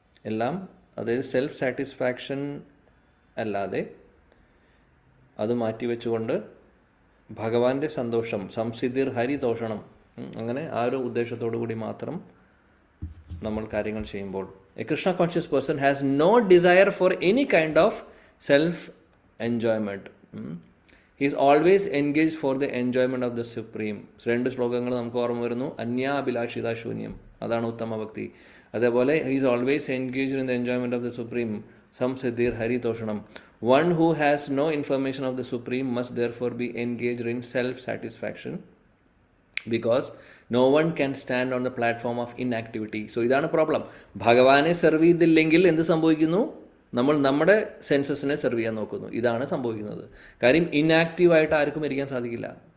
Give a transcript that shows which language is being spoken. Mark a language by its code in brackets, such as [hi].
[ml] എല്ലാം അതായത് self satisfaction അല്ലാതെ അത് മാറ്റിവെച്ചുകൊണ്ട് ഭഗവാന്റെ സന്തോഷം, സംസിദ്ധിർ ഹരിതോഷണം, അങ്ങനെ ആ ഒരു ഉദ്ദേശത്തോടു കൂടി മാത്രം നമ്മൾ കാര്യങ്ങൾ ചെയ്യുമ്പോൾ [en] A Krishna conscious person has no desire for any kind of self enjoyment. He is always engage for the enjoyment of the supreme. 2 [ml] ശ്ലോകങ്ങൾ നമുക്ക് ഓർമ്മ വരുന്നു. അന്യാഭിലാഷിത ശൂന്യം, അതാണ് ഉത്തമ ഭക്തി. അതേപോലെ [en] He is always engaged in the enjoyment of the supreme, സംസിദ്ധിർ ഹരിതോഷണം. One who has no information of the Supreme must therefore be engaged in self-satisfaction because no one can stand on the platform of inactivity. [ml] So, ഇതാണ് problem. ഭഗവാനെ serve ചെയ്തില്ലെങ്കിൽ എന്ത് സംഭവിക്കുന്നു? നമ്മൾ നമ്മുടെ സെൻസസിനെ serve ചെയ്യാൻ നോക്കുന്നു. ഇതാണ് സംഭവിക്കുന്നത്. കാര്യം ഇനാക്റ്റീവായിട്ട് ആർക്കും ഇരിക്കാൻ സാധിക്കില്ല.